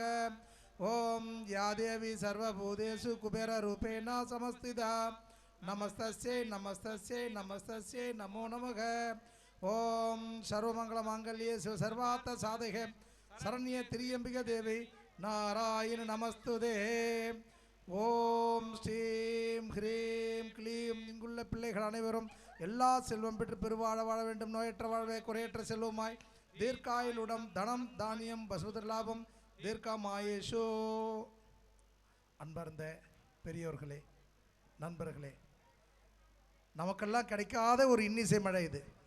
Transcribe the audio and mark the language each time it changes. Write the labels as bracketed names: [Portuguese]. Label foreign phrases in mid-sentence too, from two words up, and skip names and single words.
[Sanskrit] ओम या देवी सर्वभूतेषु कुबेररूपेण समस्थिता नमस्तस्यै नमस्तस्यै नमस्तस्यै नमो नमः। ओम सर्वमंगल मांगल्ये शिव सर्वार्थ साधके शरण्ये त्र्यंबिके देवी नारायण नमस्तुते। ओम् श्रीं ह्रीं क्लीं. [Tamil] இங்குள்ள பிள்ளைகள் அனைவரும் எல்லா செல்வம் பெற்று பெருவாழ வாழ வேண்டும். நோயற்ற வாழ்வே குறையற்ற செல்வமாய் தீர்க்காயுளுடன் தனம் தானியம் பசுபுத்திர லாபம் தீர்க்கமாயேஷோ. அன்பார்ந்த பெரியோர்களே, நண்பர்களே, நமக்கெல்லாம் கிடைக்காத ஒரு இன்னிசை மழை இது.